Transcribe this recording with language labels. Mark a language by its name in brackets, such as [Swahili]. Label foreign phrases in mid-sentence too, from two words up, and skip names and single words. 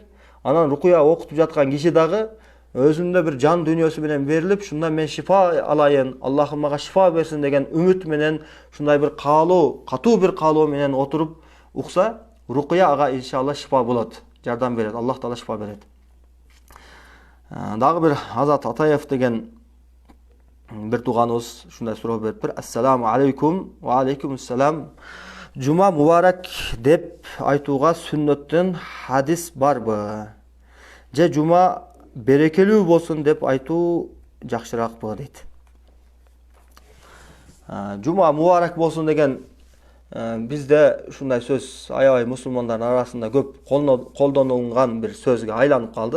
[Kyrgyz] Анан рукуя окутуп жаткан киши дагы өзүндө бир жан дүйнөсү менен берилип, шундан мен шифа алайын, Аллахым мага шифа берсин деген үмүт менен, ушундай бир каалоо, катуу бир каалоо менен отуруп укса, рукуя ага иншалла шифа болот, жардам берет, Аллах таала шифа берет. Дагы бир Азат Атаев деген бир тууганыбыз ушундай суроо бериптир. [Arabic] السلام عليكم. وعليكم السلام. [Kyrgyz] Жума мубарак деп айтууга сүннөттөн хадис барбы? Же жума берекелүү болсун деп айтуу жакшыракпы дейт. Жума мубарак болсун деген бизде ушундай сөз аябай мусулмандардын арасында көп колдонулган бир сөзгө айланып калды.